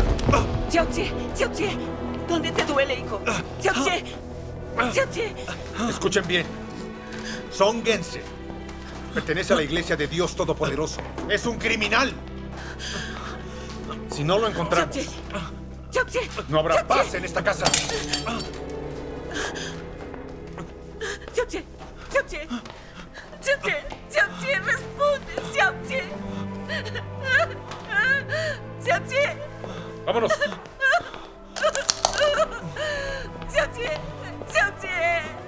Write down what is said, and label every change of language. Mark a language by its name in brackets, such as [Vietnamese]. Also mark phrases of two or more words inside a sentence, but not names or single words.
[Spanish] Xiaoxie, Xiaoxie, ¿dónde te duele, hijo? Xiaoxie, Xiaoxie. Escuchen bien. Song Gense pertenece a la Iglesia de Dios Todopoderoso. Es un criminal. Si no lo encontramos, Xiaoxie, no habrá Xiaoxie. paz en esta casa. Xiaoxie, Xiaoxie, Xiaoxie, Xiaoxie, responde, Xiaoxie. Xiaoxie, Vámonos. Xiaoxie, Xiaoxie.